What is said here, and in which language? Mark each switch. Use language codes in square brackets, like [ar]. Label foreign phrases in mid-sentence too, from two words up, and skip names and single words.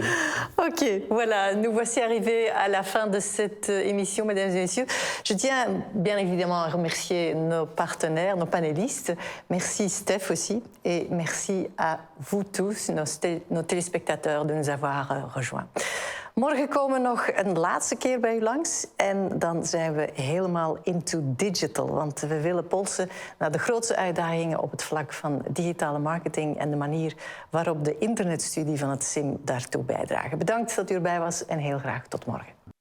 [fr] OK, voilà, nous voici arrivés à la fin de cette émission, mesdames et messieurs. Je tiens bien évidemment à remercier nos partenaires, nos panélistes. Merci Steph aussi. Et merci à vous tous, nos téléspectateurs, de nous avoir rejoints. [nl] Morgen komen we nog een laatste keer bij u langs en dan zijn we helemaal [en] into digital. [nl] Want we willen polsen naar de grootste uitdagingen op het vlak van digitale marketing en de manier waarop de internetstudie van het CIM daartoe bijdragen. Bedankt dat u erbij was en heel graag tot morgen.